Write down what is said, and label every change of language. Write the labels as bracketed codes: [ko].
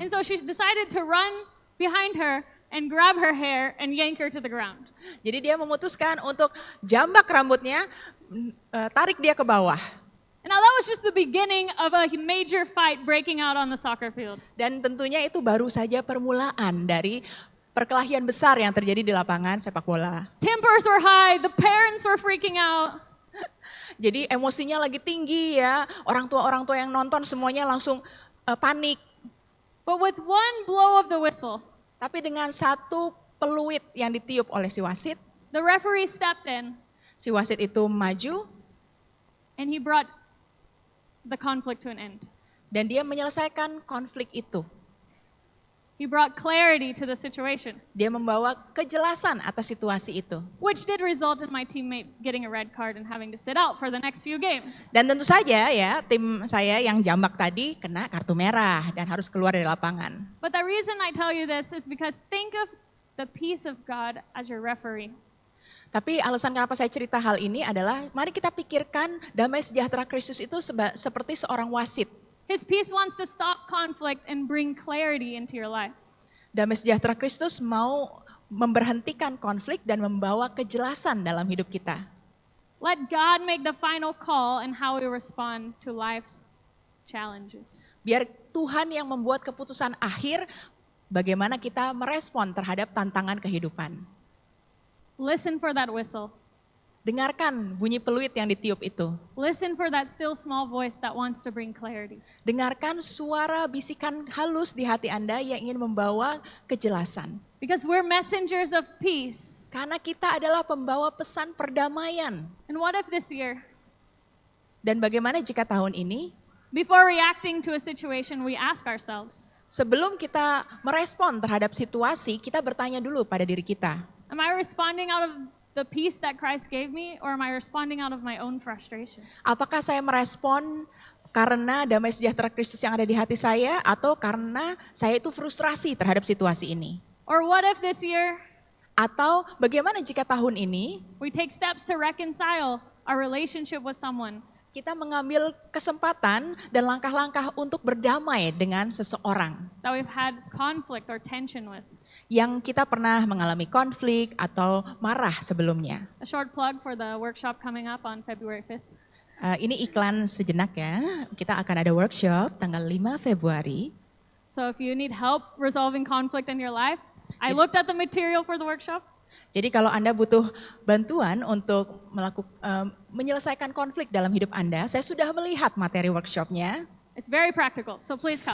[en] And so she decided to run behind her and grab her hair and yank her to the ground. [id] Jadi dia memutuskan untuk jambak rambutnya, tarik dia ke bawah. [en] And now that was just the beginning of a major fight breaking out on the soccer field. [id] Dan tentunya itu baru saja permulaan dari perkelahian besar yang terjadi di lapangan sepak bola. [en] Tempers were high, the parents were freaking out. [id] Jadi emosinya lagi tinggi ya, orang tua yang nonton semuanya langsung panik. [en] But with one blow of the whistle, [id] Tapi dengan satu peluit yang ditiup oleh si wasit, [en] the referee stepped in [id] si wasit itu maju [en] and he brought the conflict to an end. [id] dan dia menyelesaikan konflik itu. [en] He brought clarity to the situation, [id] Dia membawa kejelasan atas situasi itu. [en] which did result in my teammate getting a red card and having to sit out for the next few games. [id] Dan tentu saja ya, tim saya yang jambak tadi kena kartu merah dan harus keluar dari lapangan. [en] But the reason I tell you this is because think of the peace of God as your referee. [id] Tapi alasan kenapa saya cerita hal ini adalah mari kita pikirkan damai sejahtera Kristus itu seperti seorang wasit. [en] His peace wants to stop conflict and bring clarity into your life. [id] Damai sejahtera Kristus mau memberhentikan konflik dan membawa kejelasan dalam hidup kita. [en] Let God make the final call in how we respond to life's challenges. [id] Biar Tuhan yang membuat keputusan akhir bagaimana kita merespon terhadap tantangan kehidupan. [en] Listen for that whistle. [id] Dengarkan bunyi peluit yang ditiup itu. [en] Listen for that still small voice that wants to bring clarity. [id] Dengarkan suara bisikan halus di hati Anda yang ingin membawa kejelasan. [en] Because we're messengers of peace. [id] Karena kita adalah pembawa pesan perdamaian. [en] And what if this year, [id] Dan bagaimana jika tahun ini, [en] before reacting to a situation, we ask ourselves, [id] sebelum kita merespon terhadap situasi, kita bertanya dulu pada diri kita. [en] am I responding out of the peace that Christ gave me, or am I responding out of my own frustration? [id] Apakah saya merespon karena damai sejahtera Kristus yang ada di hati saya, atau karena saya itu frustrasi terhadap situasi ini? [en] Or what if this year [id] Atau bagaimana jika tahun ini [en] we take steps to reconcile our relationship with someone? [id] kita mengambil kesempatan dan langkah-langkah untuk berdamai dengan seseorang [en] That we've had conflict or tension with. [id] yang kita pernah mengalami konflik atau marah sebelumnya. [en] A short plug for the workshop coming up on February 5th. [id] Ini iklan sejenak ya, kita akan ada workshop tanggal 5 Februari. [en] So if you need help resolving conflict in your life, I looked at the material for the workshop. [id] Jadi kalau Anda butuh bantuan untuk menyelesaikan konflik dalam hidup Anda, saya sudah melihat materi workshopnya. [en] It's very practical, so please come.